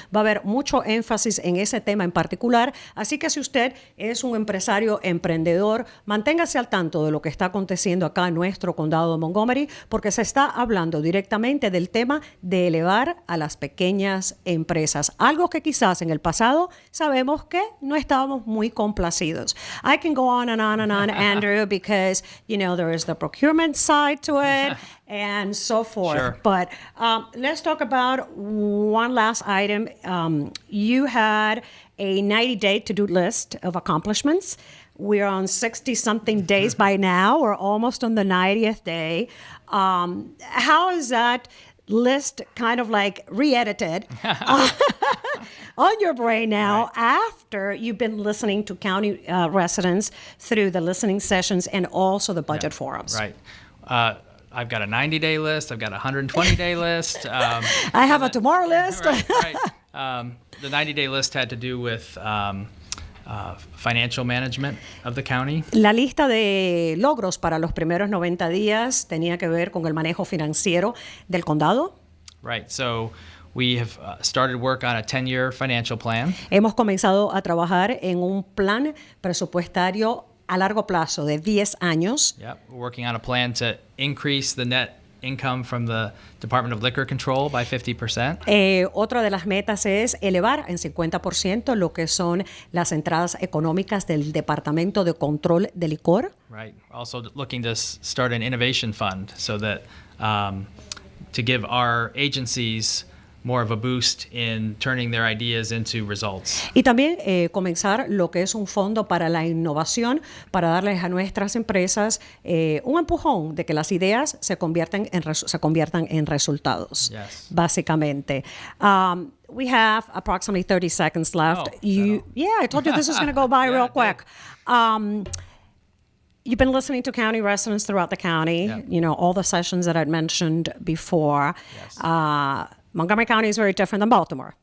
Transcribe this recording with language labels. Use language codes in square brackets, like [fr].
[es] Va a haber mucho énfasis en ese tema en particular, así que si usted es un empresario emprendedor, manténgase al tanto de lo que está aconteciendo acá en nuestro condado de Montgomery, porque se está hablando directamente del tema de elevar a las pequeñas empresas, algo que quizás en el pasado sabemos que no estábamos muy complacidos. [en] I can go on and on and on, Andrew, because, there is the procurement side to it and so forth. Sure. But let's talk about one last item. You had a 90-day to-do list of accomplishments. We're on 60-something days by now. We're almost on the 90th day. How is that list kind of like re-edited on your brain now after you've been listening to county residents through the listening sessions and also the budget forums? Right. I've got a 90-day list. I've got a 120-day list. I have a tomorrow list. Right. The 90-day list had to do with financial management of the county. [es] La lista de logros para los primeros 90 días tenía que ver con el manejo financiero del condado. [en] Right. So we have started work on a 10-year financial plan. [es] Hemos comenzado a trabajar en un plan presupuestario a largo plazo de 10 años. [en] Yep. We're working on a plan to increase the net income from the Department of Liquor Control by 50%. [es] Otra de las metas es elevar en 50% lo que son las entradas económicas del Departamento de Control de Licor. [en] Right. Also looking to start an innovation fund so that to give our agencies more of a boost in turning their ideas into results. [es] Y también comenzar lo que es un fondo para la innovación, para darles a nuestras empresas un empujón de que las ideas se conviertan en resultados, [en] Yes. [es] básicamente. [en] We have approximately 30 seconds left. Oh, Yeah, I told you this was going to go by Yeah, real it quick. You've been listening to county residents throughout the county, Yeah. all the sessions that I'd mentioned before. Yes. Montgomery County is very different than Baltimore.